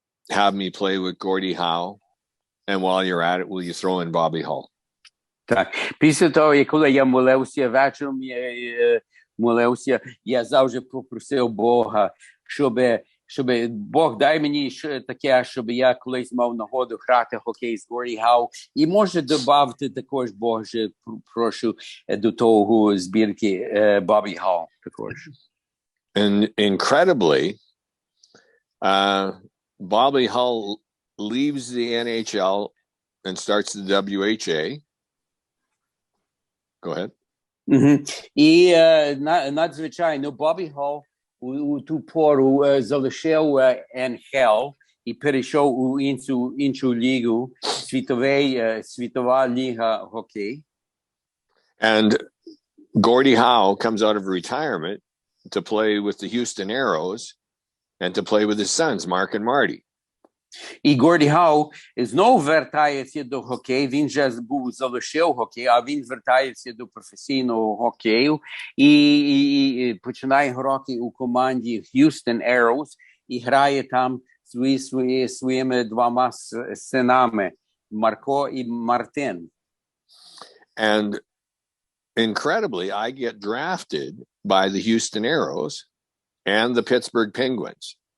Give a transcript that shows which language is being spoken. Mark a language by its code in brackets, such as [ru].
[en] have me play with Gordie Howe? And while you're at it, will you throw in Bobby Hull? [uk] Так. Після того, коли я молився вечором, молився, я завжди попросив Бога, щоб Бог дай мені таке, щоб я колись мав нагоду грати хокей з Горді Хау. І може додати також, Боже, прошу, до того збірки Бобі Хау також. [en] And incredibly, Bobby Hull leaves the NHL and starts the WHA. Go ahead. [uk] І надзвичайно Бобі Хол у ту пору залишив NHL і перейшов у іншу лігу, світова ліга хокей. [en] And Gordie Howe comes out of retirement to play with the Houston Aeros and to play with his sons, Mark and Marty. [uk] І Горді Хау знову вертається до хокею. Він вже залишив хокей, а він вертається до професійного хокею і починає грати у команді Houston Aeros і грає там своїми двома синами Марко і Мартин. [en] And incredibly, I get drafted by the Houston Aeros and the Pittsburgh Penguins.